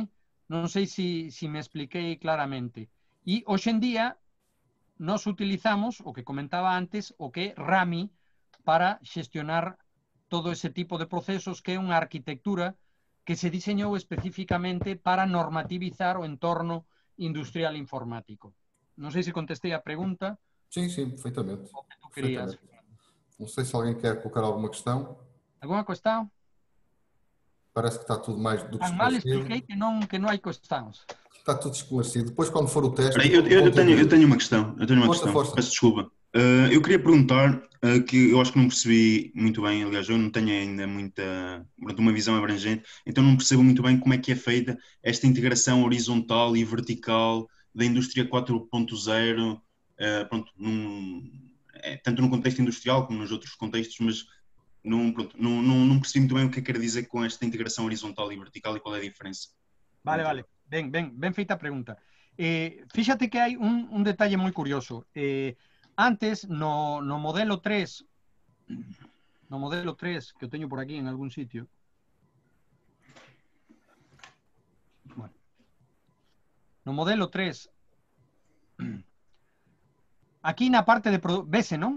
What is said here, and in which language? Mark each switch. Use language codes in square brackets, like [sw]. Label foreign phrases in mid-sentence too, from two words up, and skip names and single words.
[gl] Non sei se me expliquei claramente. E hoxe en día nos utilizamos, o que comentaba antes, o que é Rami para xestionar todo ese tipo de procesos, que é unha arquitectura que se diseñou especificamente para normativizar o entorno industrial informático. Non sei se contestei a pregunta. [pt] Sim, sim, perfeitamente. O que tu querías. Não sei se alguém quer colocar alguma questão. Alguma questão? Parece que está tudo mais do que [gl] Tan mal [pt] esclarecido. [gl] expliquei que non hai questões. [pt] Está tudo esclarecido. Depois, quando for o teste... Eu tenho uma questão. Força. Peço desculpa. Eu queria perguntar, que eu acho que não percebi muito bem, aliás, eu não tenho ainda uma visão abrangente, então não percebo muito bem como é que é feita esta integração horizontal e vertical da indústria 4.0, tanto no contexto industrial como nos outros contextos, mas não percebi muito bem o que quer dizer com esta integração horizontal e vertical e qual é a diferença. [gl] Vale. Ben feita a pregunta. Fíxate que hai un detalle moi curioso. Antes, no modelo 3, que eu teño por aquí en algún sitio, bueno, no modelo 3, aquí na parte de vese, non?